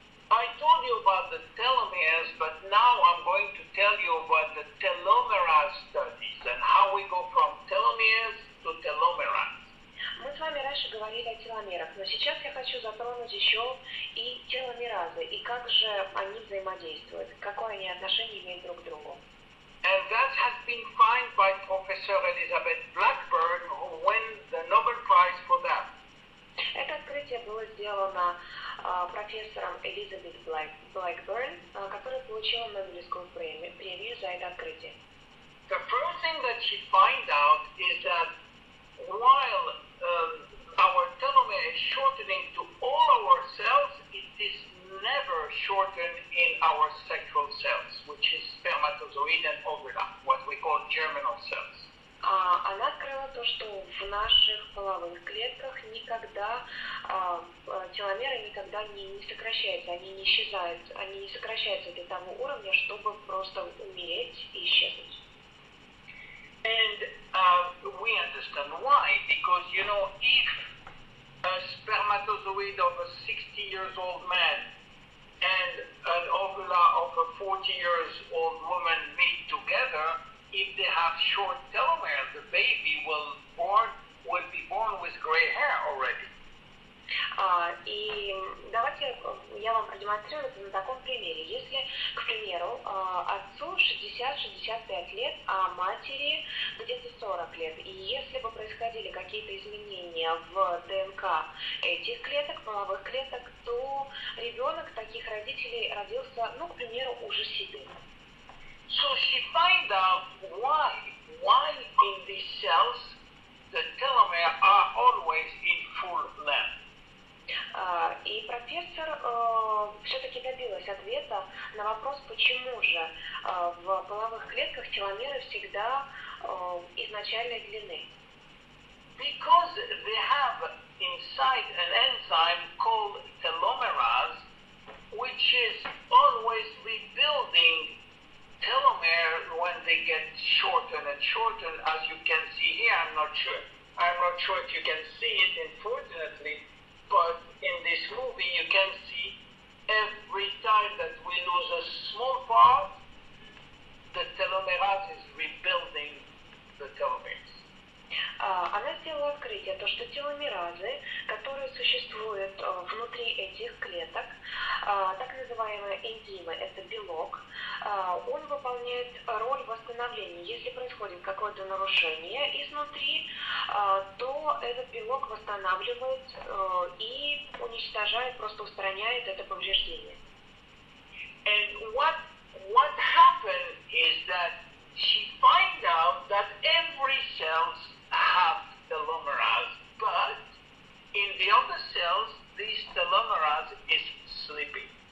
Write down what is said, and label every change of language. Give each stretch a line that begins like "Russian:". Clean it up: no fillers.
English: I told you about the telomeres, but now I'm going to tell you about the telomerase studies and how we go from telomeres to telomerase.
Russian: Мы с вами раньше говорили о теломерах, но сейчас я хочу затронуть еще и теломеразы, и как же они взаимодействуют, какое они отношение имеют друг к другу.
English: And that has been found by Professor Elizabeth Blackburn, who won the Nobel Prize for that.
Russian: Это открытие было сделано профессором Элизабет Блэкберн, которая получила Нобелевскую премию за это открытие.
English: The first thing that she found out is that while our telomere is shortening to all our cells, it is never shortened in our sexual cells, which is spermatozoid and ovula, what we call germinal cells.
Russian: Она открыла то, что в наших половых клетках никогда теломеры никогда не сокращаются, они не исчезают, они не сокращаются до того уровня, чтобы просто умереть и исчезнуть.
English: And we understand why, because if a spermatozoid of a 60-years-old man and an ovula of a 40-years-old woman meet together, if they have short telomeres, the baby will be born with gray hair already.
Russian: И давайте я вам продемонстрирую это на таком примере. Если, к примеру, отцу 60-65 лет, а матери где-то 40 лет, и если бы происходили какие-то изменения в ДНК этих клеток, половых клеток, то ребенок таких родителей родился, к примеру, уже седым.
English: So she find out why in these cells the telomere are always in full length.
Russian: И профессор все-таки добилась ответа на вопрос, почему же в половых клетках теломеры всегда изначальной длины.
English: Because they have inside an enzyme called telomerase, which is always rebuilding telomere when they get shorter and shorter, as you can see here. I'm not sure if you can see it, unfortunately, but in this movie you can see every time that we lose a small part, the telomerase is rebuilding the telomeres.
Russian: Она сделала открытие, то, что теломеразы, которые существуют внутри этих клеток, так называемые энзимы, это белок, он выполняет роль восстановления. Если происходит какое-то нарушение изнутри, то этот белок восстанавливает и уничтожает, просто устраняет это повреждение.
English: And what happened is that she find out that every cells have telomerase, but in the other cells, this telomerase is sleeping.